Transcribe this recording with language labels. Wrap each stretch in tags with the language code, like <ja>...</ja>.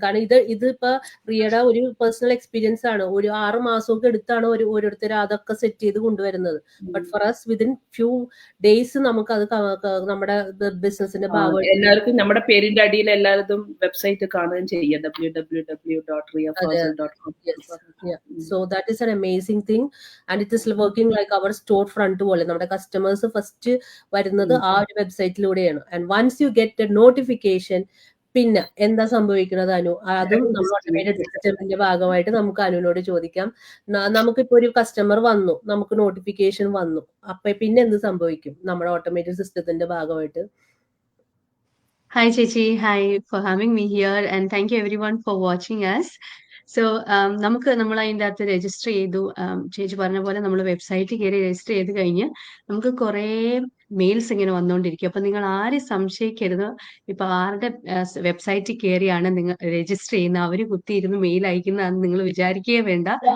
<ml>കാരണം ഇതിപ്പോ റിയയുടെ ഒരു പേഴ്സണൽ എക്സ്പീരിയൻസ് ആണ്. ഒരു 6 മാസമൊക്കെ എടുത്താണ് ഓരോരുത്തർ അതൊക്കെ സെറ്റ് ചെയ്ത് കൊണ്ടുവരുന്നത്.</ml> <en>but for us within few days</en> <ml>നമുക്ക് അത് നമ്മുടെ ബിസിനസിന്റെ ഭാഗമായി എല്ലാവർക്കും നമ്മുടെ പേരിന്റെ അടിയിൽ എല്ലാവരും വെബ്സൈറ്റ് കാണുകയും ചെയ്യാം, www.riafazil.com.</ml> <en>So that is an amazing thing and it is working like our store front</en> <ml>പോലെ. നമ്മുടെ കസ്റ്റമേഴ്സ് ഫസ്റ്റ് വരുന്നത് ആ ഒരു വെബ്സൈറ്റിലൂടെയാണ്.</ml> <en>and once you get a notification,</en> <ml>പിന്നെ എന്താ സംഭവിക്കുന്നത് അനു, അതും നമ്മുടെ ഓട്ടോമേറ്റഡ് സിസ്റ്റത്തിന്റെ ഭാഗമായിട്ട് നമുക്ക് അനുവിനോട് ചോദിക്കാം. നമുക്കിപ്പോ ഒരു കസ്റ്റമർ വന്നു, നമുക്ക് നോട്ടിഫിക്കേഷൻ വന്നു, അപ്പൊ പിന്നെ എന്ത് സംഭവിക്കും നമ്മുടെ ഓട്ടോമേറ്റഡ് സിസ്റ്റത്തിന്റെ ഭാഗമായിട്ട്?</ml> <en>Hi Chechi, hi for having me here and thank you everyone for watching us.</en> <ml>So നമ്മൾ അതിൻ്റെ അകത്ത് രജിസ്റ്റർ ചെയ്തു. ചേച്ചി പറഞ്ഞ പോലെ നമ്മൾ വെബ്സൈറ്റിൽ കയറി രജിസ്റ്റർ ചെയ്ത് കഴിഞ്ഞ് നമുക്ക് കുറേ മെയിൽസ് ഇങ്ങനെ വന്നുകൊണ്ടിരിക്കും. അപ്പൊ നിങ്ങൾ ആരും സംശയിക്കരുത്. ഇപ്പൊ ആരുടെ വെബ്സൈറ്റിൽ കയറിയാണ് നിങ്ങൾ രജിസ്റ്റർ ചെയ്യുന്നത്, അവര് കുത്തിയിരുന്ന് മെയിൽ അയക്കുന്നതാണെന്ന് നിങ്ങൾ വിചാരിക്കുകയേ വേണ്ട.</ml>